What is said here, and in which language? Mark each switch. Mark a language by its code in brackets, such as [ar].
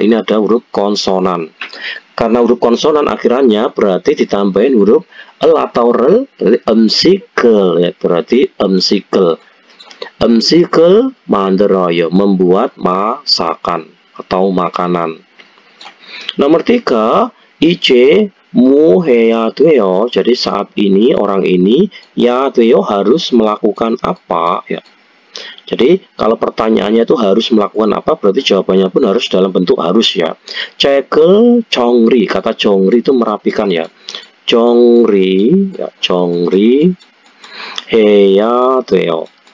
[id] Ini adalah huruf konsonan. Karena huruf konsonan akhirannya berarti ditambahin huruf L atau R, berarti 음식을 ya, berarti 음식을. [ko] 음식을 만들어요, [id] membuat masakan atau makanan. [ko] Nomor 3, 이제 뭐 해야 돼요? [id] Jadi saat ini orang ini ya 돼요 harus melakukan apa ya. Jadi kalau pertanyaannya itu harus melakukan apa, berarti jawabannya pun harus dalam bentuk harus ya. Cekel 정리, kata 정리 itu merapikan ya. [ko] 정리, ya, 정리 해야 돼요.